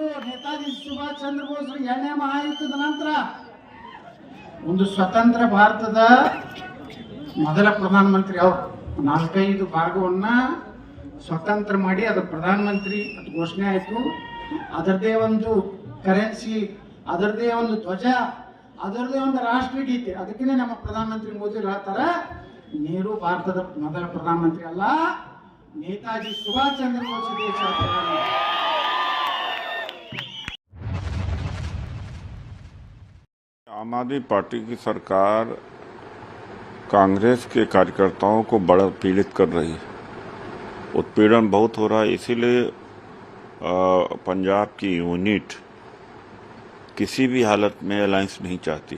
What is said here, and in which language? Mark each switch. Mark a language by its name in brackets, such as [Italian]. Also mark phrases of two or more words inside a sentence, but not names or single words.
[Kannada] ನೇತಾಜಿ ಸುಭಾಷ್ ಚಂದ್ರ ಬೋಸರು 2ನೇ ಮಹಾಯುದ್ಧದ ನಂತರ ಒಂದು ಸ್ವತಂತ್ರ ಭಾರತದ ಮೊದಲ ಪ್ರಧಾನಮಂತ್ರಿ ಅವರು 4-5 ಭಾಗವನ್ನ ಸ್ವತಂತ್ರ ಮಾಡಿ ಅದು ಪ್ರಧಾನಮಂತ್ರಿ ಅದು ಘೋಷಣೆ ಆಯಿತು. ಅದರದೇ ಒಂದು ಕರೆನ್ಸಿ, ಅದರದೇ ಒಂದು ಧ್ವಜ, ಅದರದೇ ಒಂದು ರಾಷ್ಟ್ರಗೀತೆ. ಅದಕ್ಕೆ ನಮ್ಮ ಪ್ರಧಾನಮಂತ್ರಿ ಮೋದಿ ಹೇಳ್ತಾರೆ, ನೆಹರು ಭಾರತದ ಮೊದಲ ಪ್ರಧಾನಮಂತ್ರಿ ಅಲ್ಲ, ನೇತಾಜಿ ಸುಭಾಷ್ ಚಂದ್ರ ಬೋಸ್ ದೇಶದ ಪ್ರಧಾನಮಂತ್ರಿ. [Hindi] आम आदमी पार्टी की सरकार कांग्रेस के कार्यकर्ताओं को बड़ा पीड़ित कर रही है. उत्पीड़न बहुत हो रहा है. इसीलिए पंजाब की यूनिट किसी भी हालत में अलायंस नहीं चाहती.